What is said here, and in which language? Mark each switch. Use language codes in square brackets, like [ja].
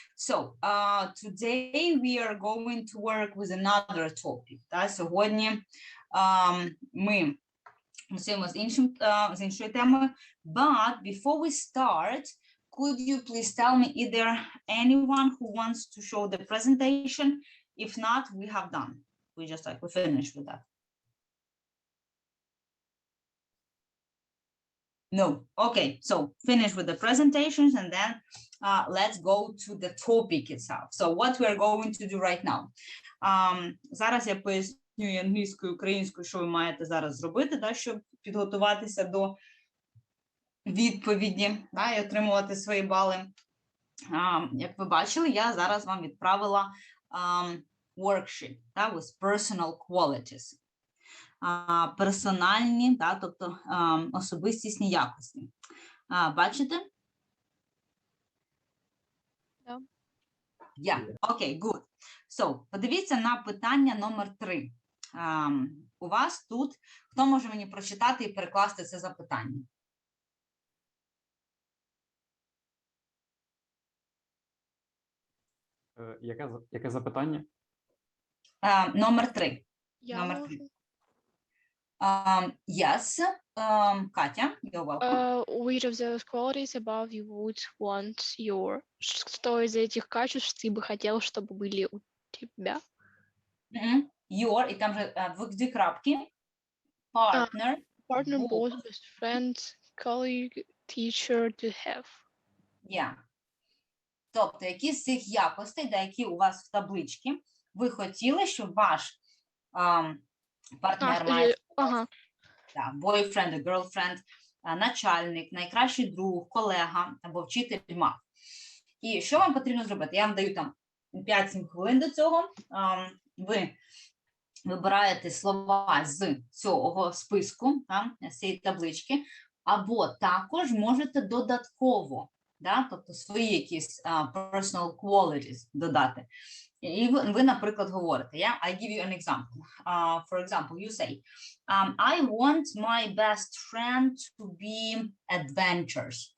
[en] So today we are going to work with another topic. [uk] Сьогодні ми працюємо з іншою темою. [en] But before we start, could you please tell me, is there anyone who wants to show the presentation? If not, we have done. We finished with that. No. Okay, so finish with the presentations and then let's go to the topic itself. So what we're going to do right now. [uk] Зараз я поясню англійською, українською, що ви маєте зараз зробити, щоб підготуватися до відповіді, і отримувати свої бали. Як ви бачили, я зараз вам відправила [en] worksheet with personal qualities. [uk] Персональні, тобто особистісні якості. Бачите? [en] Yeah. Okay, good. [uk] So, подивіться на питання номер 3. У вас тут, хто може мені прочитати і перекласти це запитання? Яке запитання? Номер 3. Номер 3. [en] Yes, Katya, you're welcome. Which of those qualities above you would want your? [ru] Что из этих качеств ты бы хотел, чтобы были у тебя? [en] Your, [uk] и там же две крапки. [en] Partner. Partner, boss, best friend, colleague, teacher to have. Yeah. [uk] Тобто, які з цих якостей, які у вас в табличці, ви хотіли, щоб ваш партнер має [en] boyfriend, girlfriend, [uk] начальник, найкращий друг, колега або вчитель мав. І що вам потрібно зробити? Я вам даю там 5-7 хвилин до цього. Ви вибираєте слова з цього списку, з цієї таблички, або також можете додатково, тобто свої якісь [en] personal qualities [uk] додати. І ви, наприклад, говорите, [en] I give you an example. For example, you say, I want my best friend to be adventurous.